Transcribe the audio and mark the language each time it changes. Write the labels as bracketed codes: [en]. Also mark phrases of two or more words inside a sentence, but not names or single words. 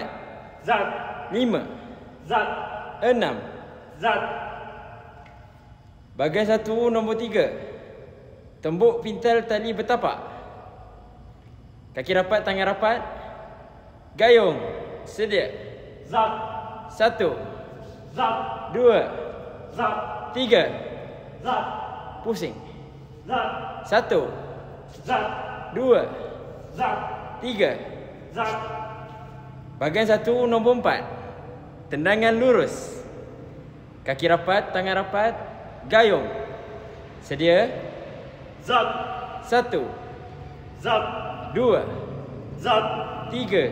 [ms] Zat. 5, Zat. 6. Zat. Bahagian 1 nombor 3. Tembuk pintal tali bertapak. Kaki rapat, tangan rapat. Gayung. Sedia. Zat. 1, Zat. 2, Zat. 3. Zat. Pusing. Zat. 1, Zat. 2, Zat. 3. Zat. Bahagian 1 nombor 4. Tendangan lurus. Kaki rapat, tangan rapat. Gayung. Sedia. Zat. 1, Zat. 2, Zat. 3,